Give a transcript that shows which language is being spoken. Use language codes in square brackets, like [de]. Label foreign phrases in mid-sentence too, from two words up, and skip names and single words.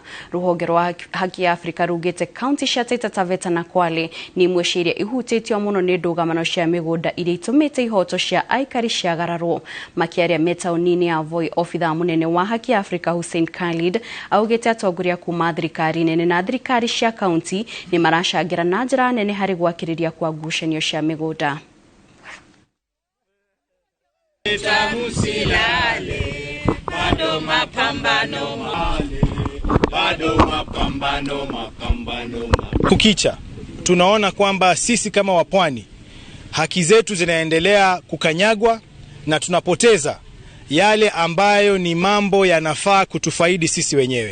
[ki] Rũhonge rwa Haki Africa rugĩte kaunti cia Taita, Taveta na Kwale nĩ imwe cia iria ihutĩtio mũno nĩ ndũgamano cia mĩgũnda iria itũmĩte ihoto cia aikari ciagararwo. Makĩaria metaũni-inĩ ya Voi, obithaa mũnene wa Haki Africa Hussein Khalid augĩte atongoria kuma thirikari nene na thirikari cia kaunti nĩ maracangĩra na njĩra nene harĩ gwakĩrĩria kwa ngucanio cia mĩgũnda. [sw] Kukicha tunaona kwamba sisi kama wapwani haki zetu zinaendelea kukanyagwa na tunapoteza yale ambayo ni mambo yanafaa kutufaidi sisi wenyewe.